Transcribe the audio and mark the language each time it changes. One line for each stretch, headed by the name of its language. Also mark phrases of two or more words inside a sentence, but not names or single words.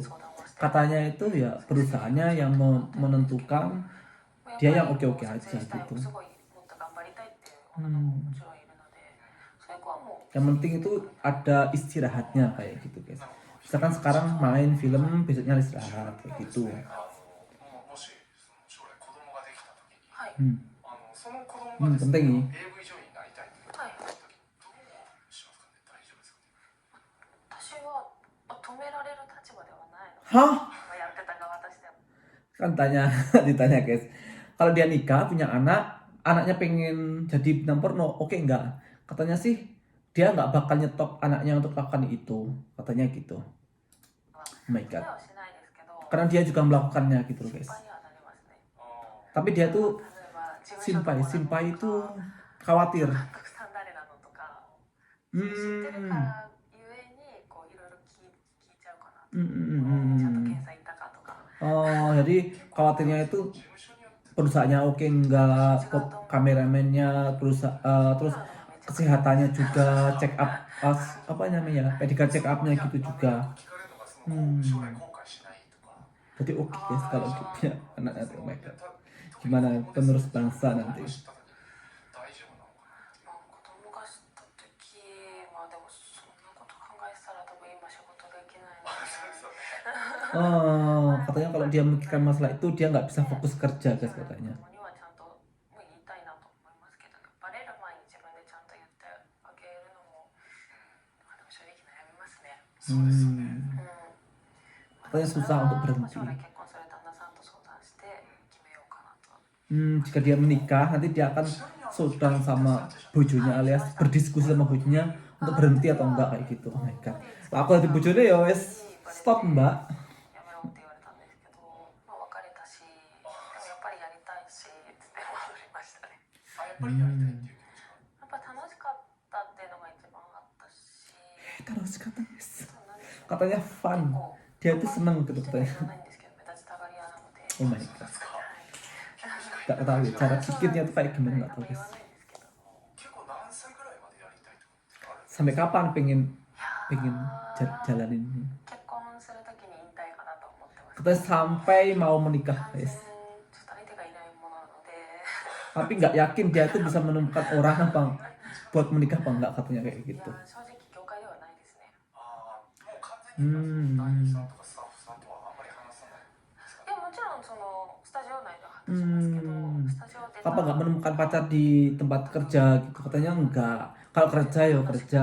Indonesian: Katanya itu ya perusahaannya yang menentukan, dia yang oke-oke aja gitu. Yang penting itu ada istirahatnya kayak gitu guys. Misalkan sekarang main film, besoknya istirahat kayak gitu.
Japanese: もし将来子供ができた時に、はい、その子供がですね、
Indonesian: penting nih.
Japanese: AV 女優になりたいって言った時どうしますかね？大丈夫ですかね？私は止められる立場ではないので、 Hah? やってた側としては
Indonesian: Kan ditanya guys. Kalau dia nikah punya anak, anaknya pengen jadi bintang porno, oke enggak? Katanya sih dia nggak bakal nyetop anaknya untuk lakukan itu, katanya gitu.
English: Oh my god.
Japanese: はしないですけど、
Indonesian: Karena dia juga melakukannya gitu loh guys.
Japanese: 心配にはなりますね。
Indonesian: Tapi dia tuh
Japanese: 例えば事務所どこなのとか
Indonesian: simpai itu khawatir.
Japanese: 監督さん誰なのとか、知ってるからゆえにこういろいろ聞いちゃうかなと。ちゃんと検査行ったかとか。
Indonesian: Oh, jadi khawatirnya itu perusahaannya oke enggak, kameramennya, terus kesehatannya juga,
English: check up,
Indonesian: apa namanya,
English: medical check upnya
Indonesian: gitu juga. Jadi oke guys kalau dia punya anak nanti,
English: oh my god.
Indonesian: Gimana penerus bangsa nanti?
Japanese: 子供がした時、まあでもそんなこと考えてたら多分今仕事できないので。
Indonesian: Oh, katanya kalau dia memikirkan masalah itu dia nggak bisa fokus kerja guys katanya.
Japanese: 子供にはちゃんと言いたいなと思いますけど、バレる前に自分でちゃんと言ってあげるのも、でも正直悩みますね。
Indonesian: Katanya susah untuk berhenti.
Japanese: 将来結婚する旦那さんと相談して決めようかなと。
Indonesian: Jika dia menikah nanti dia akan sedang sama bojonya alias berdiskusi sama bojonya untuk berhenti atau enggak kayak gitu.
English: Oh my god.
Javanese: Lah aku di bojone ya wes stop mbak.
Japanese: やめろって言われたんですけど、まあ別れたし、でもやっぱりやりたいしって戻りましたね。やっぱりやりたいっていう気持ちが。やっぱ楽しかったっていうのが一番あったし、
Indonesian: Terus kata guys.
Japanese: なんでしょう。
Indonesian: Katanya fun. Dia tuh seneng gitu
Japanese: してる
Indonesian: katanya.
Japanese: わけじゃないんですけど、目立ちたがり屋なので。
English: Oh my god.
Indonesian: Gak tahu ya cara pikirnya tuh kayak gimana nggak tahu
Japanese: 言
Indonesian: guys.
Japanese: わないんですけど。結構何歳ぐらいまでやりたいとかあるんですか？
Indonesian: Sampai kapan pengen jalanin ini?
Japanese: 結婚するときに引退かなと思ってます。
Indonesian: Katanya sampai mau menikah
Japanese: 完全
Indonesian: guys.
Japanese: ちょっと相手がいないものなので。
Indonesian: Tapi nggak yakin dia tuh bisa menemukan orang apa buat menikah apa enggak katanya kayak
Japanese: い
Indonesian: gitu.
Japanese: や正直業界ではないですね。もう完全に男優さんとかスタッフさんとはあんまり話さないですか？いやもちろんそのスタジオ内では話しますけど、スタジオで
Indonesian: Apa nggak menemukan pacar di tempat kerja gitu? Katanya enggak. Kalau kerja ya kerja.